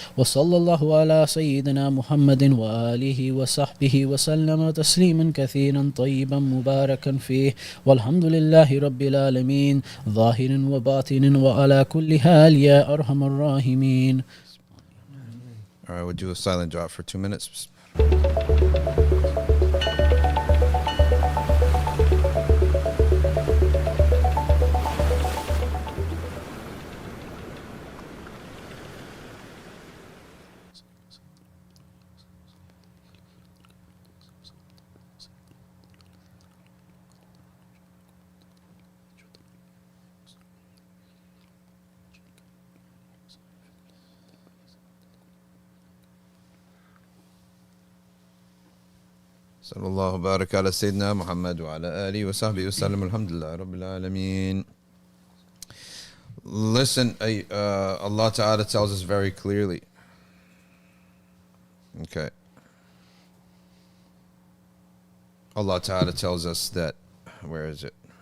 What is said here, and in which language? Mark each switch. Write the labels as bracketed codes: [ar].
[ar] وصلى الله على سيدنا محمد وآله وصحبه وسلم تسليما كثيرا طيبا مباركا فيه والحمد لله رب العالمين ظاهر وباطن وعلى كل حال يا أرحم الراحمين. [en] All right, we'll do a silent drop for 2 minutes. [ar] صلى الله وبارك على سيدنا محمد وعلى آله وصحبه وسلم. Alhamdulillah Rabbil Alameen. [en] Listen, Allah Ta'ala tells us very clearly. Okay. Allah Ta'ala tells us that, where is it?